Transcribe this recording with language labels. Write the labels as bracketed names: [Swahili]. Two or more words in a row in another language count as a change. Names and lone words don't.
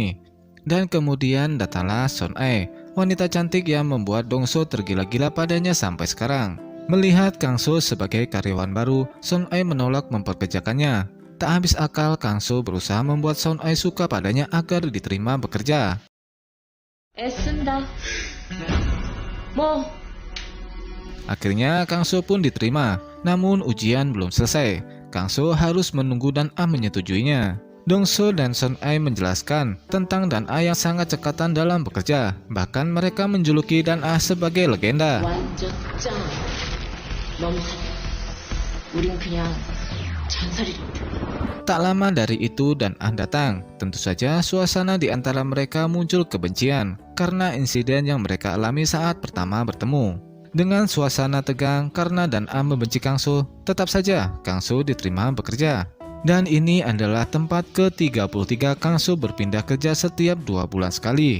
[Indonesian] Dan kemudian datanglah Son-ae, wanita cantik yang membuat Dong-so tergila-gila padanya sampai sekarang. Melihat Kang So sebagai karyawan baru, Son-ae menolak memperkerjakannya. Tak habis akal, Kang So berusaha membuat Son-ae suka padanya agar diterima bekerja. [Korean] 애쓴다. 뭐? [Indonesian] Akhirnya Kang So pun diterima, namun ujian belum selesai. Kang So harus menunggu Dan A menyetujuinya. Dong-so dan Son-ae menjelaskan tentang Dan A yang sangat cekatan dalam bekerja. Bahkan mereka menjuluki Dan A sebagai legenda. [Korean] 완전 짱. 너무 우린 그냥 전설이란다. [Indonesian] Tak lama dari itu Dan A datang. Tentu saja suasana di antara mereka muncul kebencian karena insiden yang mereka alami saat pertama bertemu. Dengan suasana tegang karena Dan A membenci Kang So, tetap saja Kang So diterima bekerja. Dan ini adalah tempat ke-33 Kang So berpindah kerja setiap 2 bulan sekali.